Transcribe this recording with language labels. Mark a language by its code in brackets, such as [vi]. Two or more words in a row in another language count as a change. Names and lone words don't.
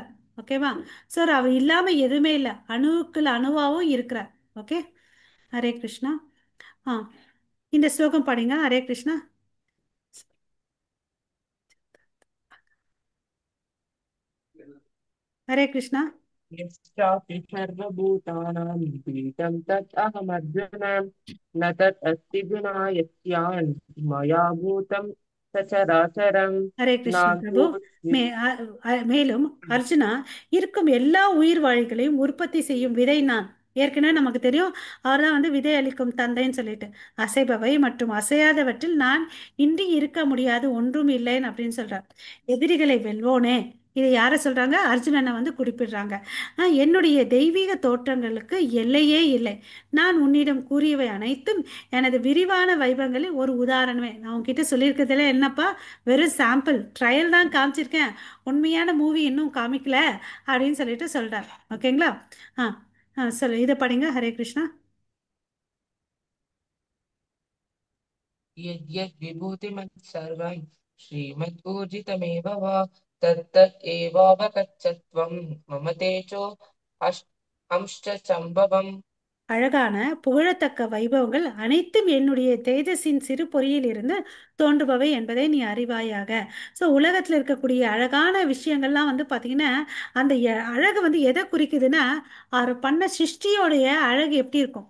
[ta] ஓகேவா? சார் அவர் இல்லாம எதுவுமே இல்லை. அணுவுக்குள்ள அணுவாவும் இருக்கிறார். ஓகே. ஹரே கிருஷ்ணா. ஆ இந்த ஸ்லோகம் படிங்க. ஹரே கிருஷ்ணா. ஹரே கிருஷ்ணா. [sa] यश्चापि सर्वभूतानां पीठं तत् अहमर्जुन न तत् अस्ति गुणा यस्यान् मया भूतं सचराचरं [ta] ஹரே கிருஷ்ண பிரபு. [sa] नाभूत् [ta] மேலும் அர்ஜுனா, இருக்கும் எல்லா உயிர் வாழிகளையும் உற்பத்தி செய்யும் விதை நான். ஏற்கனவே நமக்கு தெரியும் அவர் தான் வந்து விதை அளிக்கும் தந்தைன்னு சொல்லிட்டு. அசைபவை மற்றும் அசையாதவற்றில் நான் இன்றி இருக்க முடியாது ஒன்றும் இல்லைன்னு அப்படின்னு சொல்றார். எதிரிகளை வெல்வோனே, இதை யாரை சொல்றாங்க? அர்ஜுனனை வந்து குறிப்பிடுறாங்க. என்னுடைய தெய்வீக தோற்றங்களுக்கு எல்லையே இல்லை. நான் உன்னிடம் கூறியவை அனைத்தும் எனது விரிவான வைபவங்களில் ஒரு உதாரணமே. நான் உன்கிட்ட சொல்லியிருக்கிறதுல என்னப்பா, வெறும் [en] sample trial [ta] தான் காமிச்சிருக்கேன், உண்மையான மூவி இன்னும் காமிக்கல அப்படின்னு சொல்லிட்டு சொல்றார். ஓகேங்களா? ஆ சொல்லு, இதை படிங்க. ஹரே கிருஷ்ணா. [sa] यद्यद् विभूतिमत्सर्वं श्रीमद् वा तत्तत् एवावगच्छत्वं मम तेजो अष् अंश्च சம்பவம். [ta] அழகான புகழத்தக்க வைபவங்கள் அனைத்தும் என்னுடைய தேஜஸின் சிறு பொறியில் இருந்து தோன்றுபவை என்பதை நீ அறிவாயாக. ஸோ உலகத்தில் இருக்கக்கூடிய அழகான விஷயங்கள்லாம் வந்து பார்த்தீங்கன்னா, அந்த அழகு வந்து எதை குறிக்குதுன்னா, அவர் பண்ண சிருஷ்டியோடைய அழகு எப்படி இருக்கும்.